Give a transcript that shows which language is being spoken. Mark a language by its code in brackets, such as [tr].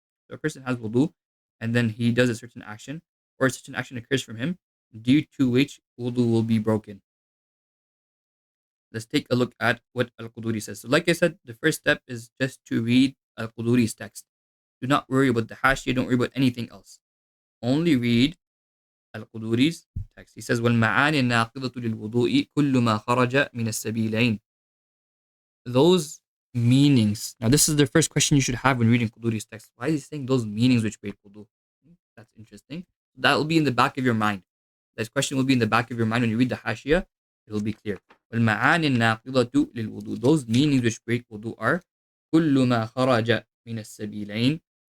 [en] So a person has wudu and then he does a certain action or a certain action occurs from him due to which wudu will be broken. Let's take a look at what al-Qudūrī says. So like I said, the first step is just to read al-Qudūrī's text. Do not worry about the hashiyah, don't worry about anything else. Only read al-Qudūrī's text. He says, [ar] وَالْمَعَانِ النَّاقِضَةُ لِلْوُضُوءِ كُلُّ مَا خَرَجَ مِنَ السَّبِيلَيْنِ. [en] Those meanings. Now this is the first question you should have when reading Qudūrī's text. Why is he saying those meanings which break wudu? That's interesting. That will be in the back of your mind. This question will be in the back of your mind when you read the hashiyah. It will be clear. [ar] وَالْمَعَانِ النَّاقِضَةُ لِلْوُضُوءِ. [en] Those meanings which break wudu are [ar] كُلُّ مَا خَرَجَ مِنَ السَّبِيلَيْنِ.